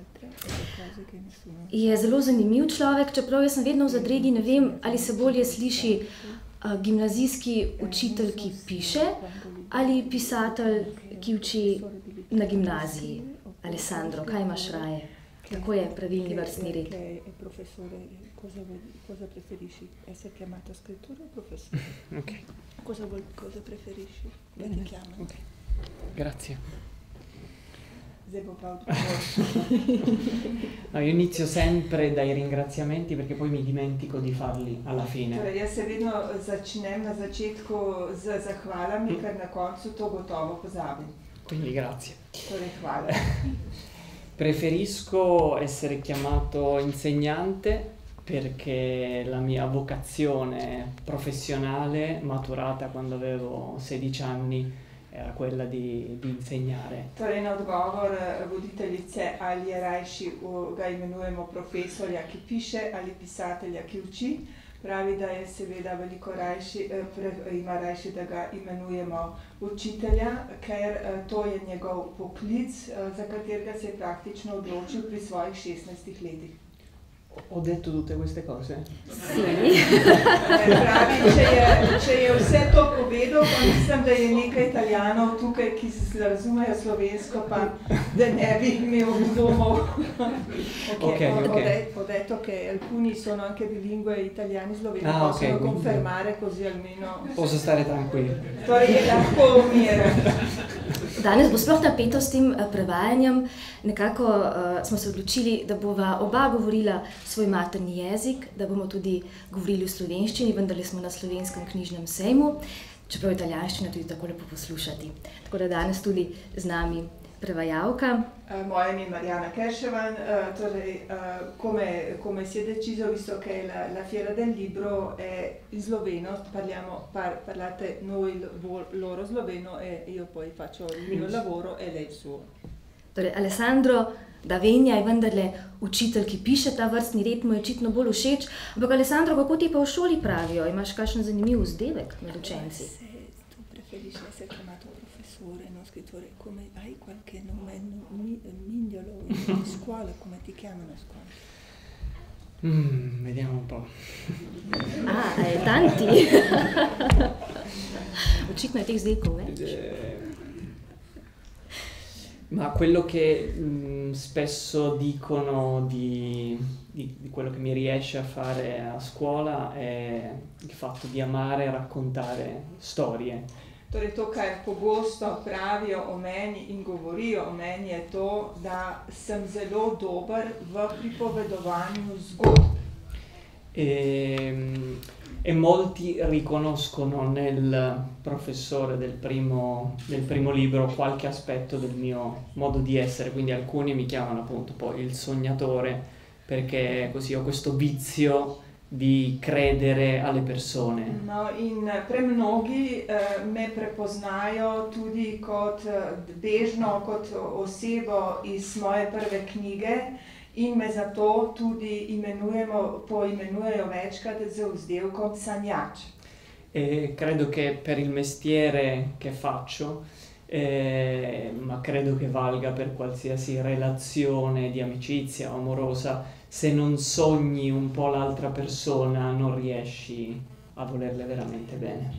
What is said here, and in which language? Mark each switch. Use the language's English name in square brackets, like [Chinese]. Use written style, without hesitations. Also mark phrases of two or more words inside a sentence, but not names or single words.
[Slovenian] Je zelo zanimiv človek, čeprav jaz sem vedno v zadregi, ne vem, ali se bolje sliši gimnazijski učitelj, ki piše, ali pisatelj, ki uči na gimnaziji. Alessandro, kaj imaš raje? Kako je pravilni vrstni red? [Italian] Professore, cosa preferisci? Essere chiamato scrittore o professore? Ok. Cosa preferisci? Come ti chiamano? Ok, grazie. No, io inizio sempre dai ringraziamenti perché poi mi dimentico di farli alla fine. [Slovenian] Torej, jaz se vedno začnem na začetku z zahvalami, ker na koncu to gotovo pozabim. [Italian] Quindi grazie. [Slovenian] Torej, hvala. [Italian] Preferisco essere chiamato insegnante perché la mia vocazione professionale, maturata quando avevo 16 anni, era quella di insegnare. [Slovenian] Torej, na odgovor voditeljice, ali je rajši, ga imenujemo profesorja, ki piše, ali pisatelja, ki uči, pravi, da je seveda veliko rajši, ima rajši, da ga imenujemo učitelja, ker to je njegov poklic, za katerega se je praktično odločil pri svojih 16 letih. [Italian] Ho detto tutte queste cose? Sì. [Slovenian] Pravi, če je vse to povedal, pa mislim, da je nekaj Italijanov tukaj, ki se razumejo slovensko, pa da ne bi imel dvomov. [Italian] Ho detto che alcuni sono anche bilingue italiani sloveni, possono confermare così almeno. Posso stare tranquillo. [Slovenian] Torej je lahko umiren. Danes bo sploh napeto s tem prevajanjem. Nekako smo se odločili, da bova oba govorila svoj materni jezik, da bomo tudi govorili v slovenščini, vendarle smo na Slovenskem knjižnem sejmu, čeprav italijanščina tudi tako lepo poslušati. Tako da danes tudi z nami prevajalka. Moje ime je Mariana Kerševan, torej [Italian] come si è deciso, visto che la Fiera del Libro è in sloveno, parlate noi loro sloveno e io poi faccio il mio lavoro e lei il suo. [Slovenian] Torej, Alessandro Davenja je vendarle učitelj, ki piše ta vrstni red, mu je očitno bolj všeč. Ampak Alessandro, kako ti pa v šoli pravijo? Imaš kakšen zanimiv vzdevek med učenci? [Italian] Se tu preferisci essere chiamato professore, non scrittore, come hai qualche nome migliolo in scuola, come ti chiamano a scuola? Vediamo un po'. Tanti. [Slovenian] Očitno je teh vzdevkov več. [Italian] Ma quello che spesso dicono di quello che mi riesce a fare a scuola è il fatto di amare e raccontare storie. [Slovenian] Torej, to, kar pogosto pravijo o meni in govorijo o meni, je to, da sem zelo dober v pripovedovanju zgodb. [Italian] E molti riconoscono nel professore del primo libro qualche aspetto del mio modo di essere, quindi alcuni mi chiamano appunto poi il sognatore, perché così ho questo vizio di credere alle persone. [Slovenian] No, in premnogi me prepoznajo tudi kot bežno, kot osebo iz moje prve knjige in me zato tudi poimenujejo večkrat z vzdevkom sanjač. [Italian] E credo che per il mestiere che faccio, ma credo che valga per qualsiasi relazione di amicizia o amorosa, se non sogni un po' l'altra persona, non riesci a volerle veramente bene.